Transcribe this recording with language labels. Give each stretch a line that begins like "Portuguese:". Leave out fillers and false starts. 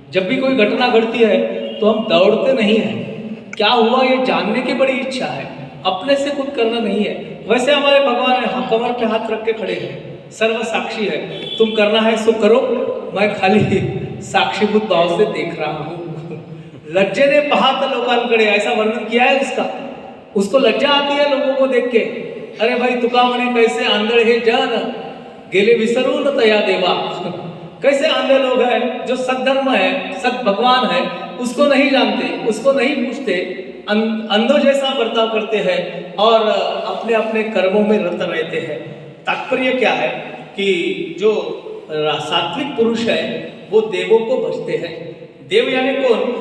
Hindi: जब भी कोई घटना घटती है तो हम दौड़ते नहीं हैं, क्या हुआ ये जानने की बड़ी इच्छा है, अपने से खुद करना नहीं है। वैसे हमारे भगवान है, कमर पे हाथ रख के खड़े हैं, सर्व साक्षी है। तुम करना है सो करो, मैं खाली साक्षीभूत भाव से देख रहा हूँ।
Marathi: लज्जेने पाहत लोकांकडे,
Hindi: ऐसा वर्णन किया है उसका। उसको लज्जा आती है लोगों को देख के।
Marathi: अरे भाई तुका म्हणे कैसे आंधळ हे जन, गेले विसरून तया देवा।
Hindi: कैसे आंधे लोग हैं जो सद्धर्म है, सद भगवान है, उसको नहीं जानते, उसको नहीं पूछते, अंधों जैसा बर्ताव करते हैं और अपने अपने कर्मों में रत रहते हैं। तात्पर्य क्या है कि जो सात्विक पुरुष है वो देवों को भजते हैं। देव यानी कौन?